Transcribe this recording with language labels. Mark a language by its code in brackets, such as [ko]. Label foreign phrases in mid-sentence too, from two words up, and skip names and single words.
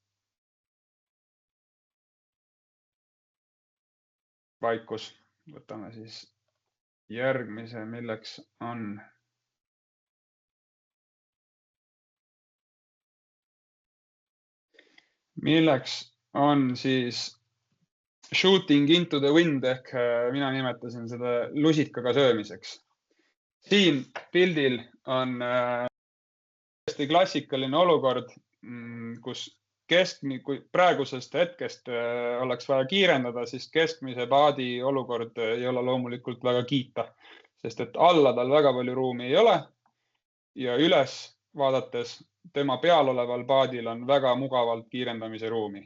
[et] Vaikus. Võtame siis järgmise, milleks on siis [en] shooting into the wind [et] ehk mina nimetasin seda lusikaga söömiseks. Siin pildil on hästi klassikaline olukord, kus kui praegusest hetkest oleks vaja kiirendada, siis keskmise paadi olukord ei ole loomulikult väga kiita, sest et alla tal väga palju ruumi ei ole ja üles vaadates tema peal oleval paadil on väga mugavalt kiirendamise ruumi.